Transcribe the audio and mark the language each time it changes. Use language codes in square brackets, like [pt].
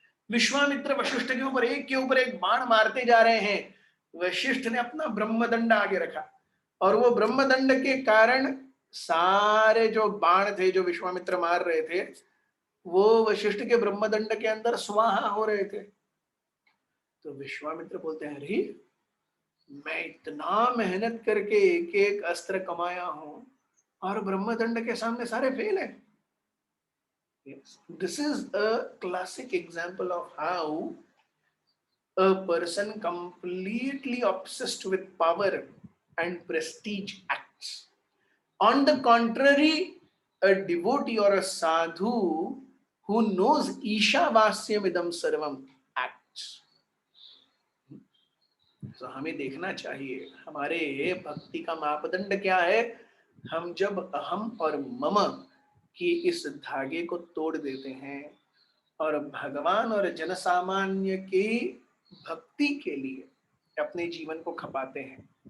[hi] विश्वामित्र वशिष्ठ के ऊपर एक बाण मारते जा रहे हैं, वशिष्ठ ने अपना ब्रह्मदंड आगे रखा, और वो ब्रह्मदंड के कारण सारे जो बाण थे जो विश्वामित्र मार रहे थे वो वशिष्ठ के ब्रह्मदंड के अंदर स्वाहा हो रहे थे। तो विश्वामित्र बोलते हैं अरे मैं इतना मेहनत करके एक एक अस्त्र कमाया हूं और ब्रह्मदंड के सामने सारे फेल है। [en] Yes. This is a classic example of how a person completely obsessed with power and prestige acts. On the contrary, a devotee or a sadhu who knows [sa] Ishavasyam idam sarvam [en] acts. [hi] तो हमें देखना चाहिए हमारे भक्ति का मापदंड क्या है। हम जब अहम और मम कि इस धागे को तोड़ देते हैं और भगवान और जनसामान्य की भक्ति के लिए अपने जीवन को खपाते हैं,